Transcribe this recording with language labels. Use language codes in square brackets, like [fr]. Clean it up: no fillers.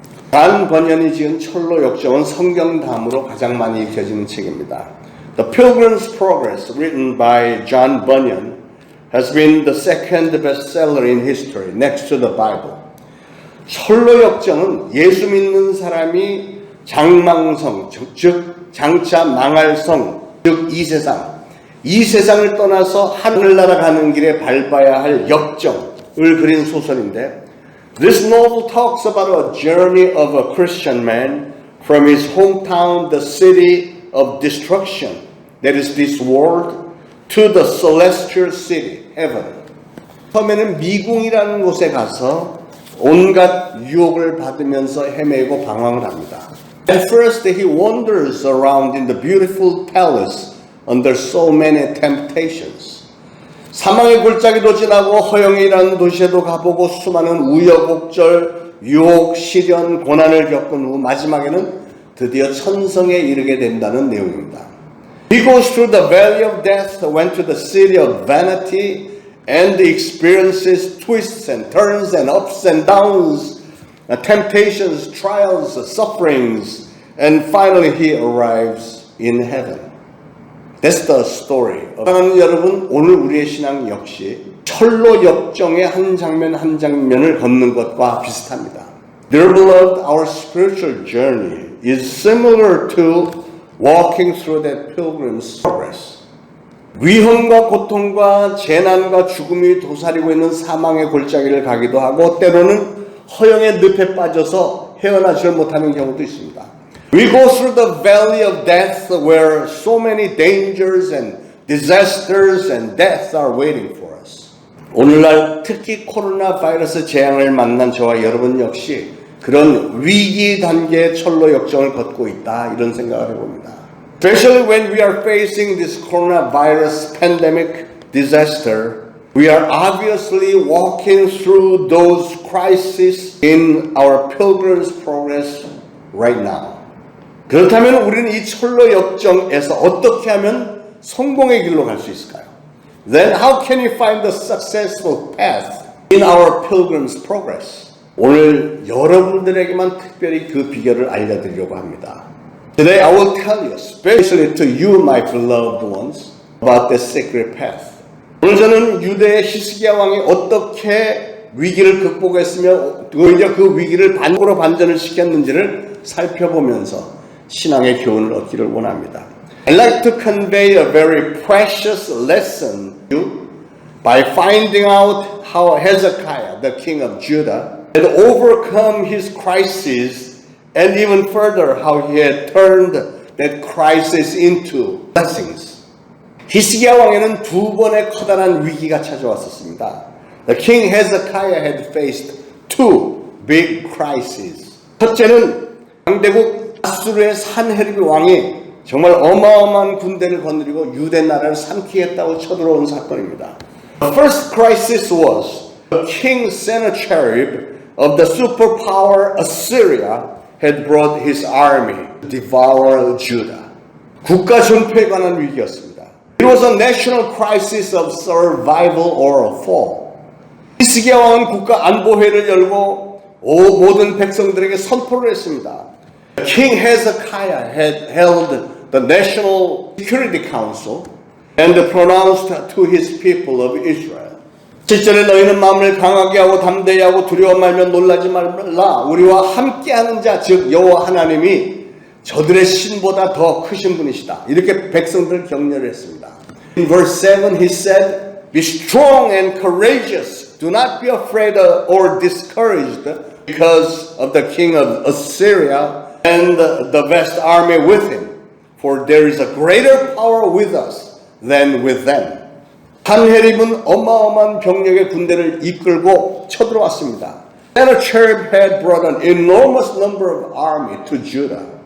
[ko] 단 번연이 지은 철로 역정은 성경 다음으로 가장 많이 읽혀지는 책입니다. [en] The Pilgrim's Progress, written by John Bunyan, has been the second bestseller in history, next to the Bible. [ko] 철로 역정은 예수 믿는 사람이 장망성, 즉 장차 망할 성, 즉 이 세상을 떠나서 하늘나라 가는 길에 밟아야 할 역정을 그린 소설인데, [en] This novel talks about a journey of a Christian man from his hometown, the city of destruction, that is this world, to the celestial city, heaven. [ko] 처음에는 미궁이라는 곳에 가서 온갖 유혹을 받으면서 헤매고 방황을 합니다. [en] At first he wanders around in the beautiful palace under so many temptations. [ko] 사망의 골짜기도 지나고 허영이라는 도시에도 가보고 수많은 우여곡절, 유혹, 시련, 고난을 겪은 후 마지막에는 드디어 천성에 이르게 된다는 내용입니다. [en] He goes through the valley of death, went to the city of vanity, and experiences twists and turns and ups and downs, temptations, trials, sufferings, and finally he arrives in heaven. That's the story. [ko] 사랑하는 여러분, 오늘 우리의 신앙 역시 철로 역정의 한 장면 한 장면을 걷는 것과 비슷합니다. [en] Dear beloved, our spiritual journey is similar to walking through that pilgrim's progress. [ko] 위험과 고통과 재난과 죽음이 도사리고 있는 사망의 골짜기를 가기도 하고 때로는 허영의 늪에 빠져서 헤어나지를 못하는 경우도 있습니다. [en] We go through the valley of death where so many dangers and disasters and deaths are waiting for us. [ko] 오늘날 특히 코로나 바이러스 재앙을 만난 저와 여러분 역시 그런 위기 단계의 철로 역정을 걷고 있다, 이런 생각을 해봅니다. [en] Especially when we are facing this coronavirus pandemic disaster, we are obviously walking through those crises in our pilgrim's progress right now. [ko] 그렇다면 우리는 이 철로 역정에서 어떻게 하면 성공의 길로 갈 수 있을까요? [en] Then how can you find the successful path in our pilgrim's progress? [ko] 오늘 여러분들에게만 특별히 그 비결을 알려드리려고 합니다. [en] Today I will tell you, especially to you, my beloved ones, about the secret path. [ko] 오늘 저는 유대의 히스기야 왕이 어떻게 위기를 극복했으며 오히려 그 위기를 반으로 반전을 시켰는지를 살펴보면서 신앙의 교훈을 얻기를 원합니다. [en] I'd like to convey a very precious lesson to you by finding out how Hezekiah, the king of Judah, had overcome his crisis and even further how he had turned that crisis into blessings. [ko] 히스기야 왕에는 두 번의 커다란 위기가 찾아왔었습니다. [en] The king Hezekiah had faced two big crises. [ko] 첫째는 강대국 아수르의 산헤립 왕이 정말 어마어마한 군대를 거느리고 유대 나라를 삼키겠다고 쳐들어온 사건입니다. [en] The first crisis was the king Sennacherib of the superpower Assyria had brought his army to devour Judah. [ko] 국가 전폐에 관한 위기였습니다. [en] It was a national crisis of survival or a fall. [ko] 히스기야 왕은 국가 안보회를 열고 모든 백성들에게 선포를 했습니다. [en] King Hezekiah had held the National Security Council and pronounced to his people of Israel. [ko] 7절에 너희는 마음을 강하게 하고 담대히 하고 두려워 말며 놀라지 말라. 우리와 함께하는 자, 즉 여호와 하나님이 저들의 신보다 더 크신 분이시다. 이렇게 백성들을 격려를 했습니다. [en] In verse 7 he said, Be strong and courageous. Do not be afraid or discouraged because of the king of Assyria and the vast army with him, for there is a greater power with us than with them. [ko] 산헤립은 어마어마한 병력의 군대를 이끌고 쳐들어왔습니다. [en] Sennacherib had brought an enormous number of army to Judah.